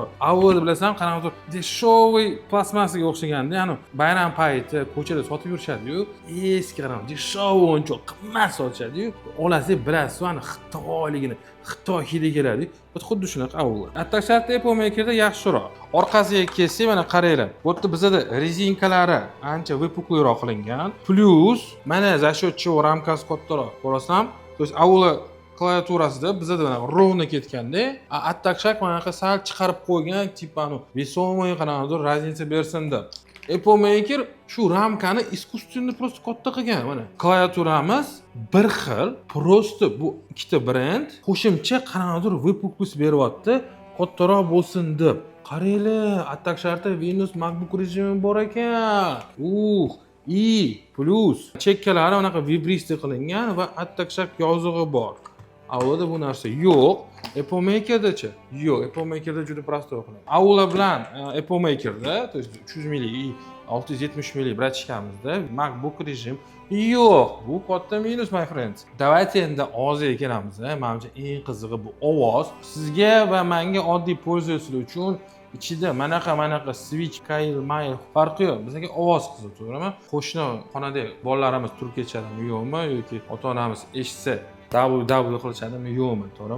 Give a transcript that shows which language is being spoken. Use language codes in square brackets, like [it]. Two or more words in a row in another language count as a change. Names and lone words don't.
[uz] Avvalda bilasan, qanaqadir dешевый plastmassaga o'xshaganda, ya'ni bayram payti ko'chada sotib yurishadi-yu, eski qanaqa dешевый o'yinchoq qimmat sotishadi-yu, olasiz bilasiz, ana Xitoyligini, Xitoy hidi keladi. Xuddi shunaqa avval. Atak Sharkda Apple Makerda yaxshiroq. Orqasiga kelsak, mana qaranglar. Bu yerda bizda rezinkalari ancha выпуклыйroq qilingan. Plus, mana [ru] за счет чего [uz] рамкasi kattaroq. Ko'rasam, [ru] то есть [uz] avval klaviaturasida bizda mana ровно ketganda, Atak Shark mana shu sal chiqarib qo'ygan, [ru] типа весомый [uz] qanaqadir razница bersin deb. Apple Maker shu ramkani [ru] искусственно просто [uz] katta qilgan. Mana klaviaturamiz bir xil, просто bu ikkita brend qo'shimcha qanaqadir выпуклость beryapti, kattaroq bo'lsin deb. Qaranglar, Atak Sharkda Windows MacBook rejimi bor ekan. I plus chekkalari unaqa vibritsiya qilingan va Atak Shark yozig'i bor. Avvalda bu narsa yo'q. Apple Makerda-chi? Yo'q, Apple Makerda juda prostoy qilingan. Avval bilan Apple Makerda, [ru] то есть [uz] 300 millik и 670 millik bratishkamizda MacBook rejim yo'q. Bu katta minus, [en] my friends. [uz] Давайте endi og'ziga kelamiz. Menimcha eng qizig'i bu ovoz. Sizga va menga oddiy pользователь uchun ichida manaqa switch, kail, mayl farqi yo'q. Bizga ovoz qiziq, to'g'rimi? Qo'shni xonada bolalarimiz turib ketishadimi, yo'qmi yoki ota-onamiz eshitsa WW qilishadimi, yo'qmi, to'g'rimi?